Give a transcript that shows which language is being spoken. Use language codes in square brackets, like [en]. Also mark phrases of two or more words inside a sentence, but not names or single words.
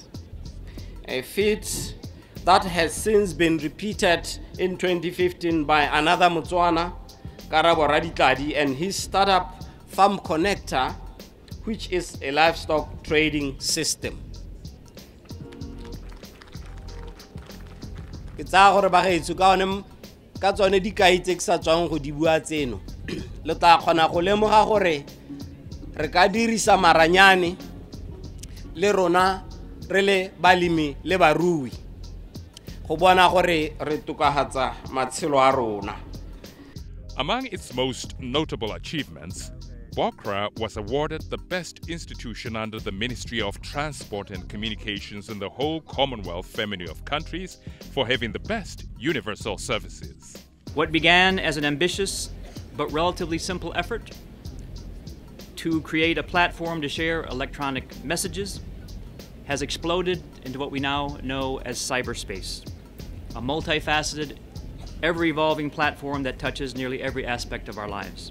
[en] A feat that has since been repeated in 2015 by another Motswana, Karabo Radikadi, and his startup Farm Connector, which is a livestock trading system. It's our [tn] bagaetso ka one ka tsone dikai tse ke sa tswang go di bua tseno le tla kgona go lemoga gore re ka dirisa maranyane le rona re le balemi le barui go bona gore re tokahatsa matshelo a rona. [en] Among its most notable achievements, BOCRA was awarded the best institution under the Ministry of Transport and Communications in the whole Commonwealth family of countries for having the best universal services. What began as an ambitious but relatively simple effort to create a platform to share electronic messages has exploded into what we now know as cyberspace, a multifaceted, ever-evolving platform that touches nearly every aspect of our lives.